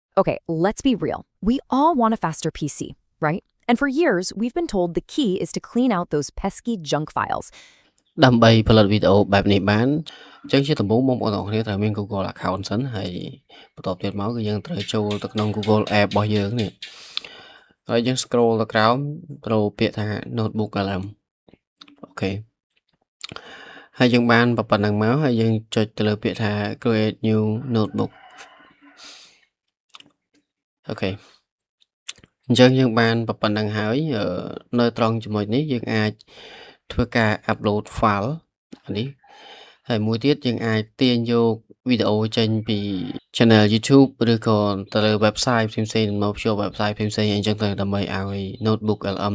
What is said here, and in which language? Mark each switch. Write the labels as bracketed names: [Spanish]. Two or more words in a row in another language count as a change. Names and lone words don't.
[English] Okay, let's be real. We all want a faster PC, right? And for years, we've been told the key is to clean out those pesky junk files. [Khmer] ដើម្បីផលិតវីដេអូបែបនេះបានអញ្ចឹងជាដំបូងបងប្អូនទាំងអស់គ្នាត្រូវមាន [English] Google account [Khmer] សិនហើយបន្ទាប់ទៀតមកគឺយើងត្រូវចូលទៅក្នុង Google App របស់យើងនេះហើយយើង scroll ទៅក្រោមត្រូវពាក្យថា Notebook LM អូខេហើយយើងបានប៉ុណ្ណឹងមកហើយយើងចុចទៅលើពាក្យថា [English] Create new notebook [Khmer] អូខេអញ្ចឹងយើងបានប៉ុណ្ណឹងហើយនៅត្រង់ចំណុចនេះយើងអាចធ្វើការ [English] upload file [Khmer] នេះហើយមួយទៀតយើងអាចទាញយកវីដេអូ ចេញពី channel YouTube ឬក៏ទៅលើ website ផ្សេងៗមកភ្ជាប់ website ផ្សេងៗអញ្ចឹងទៅដើម្បីឲ្យ notebook LM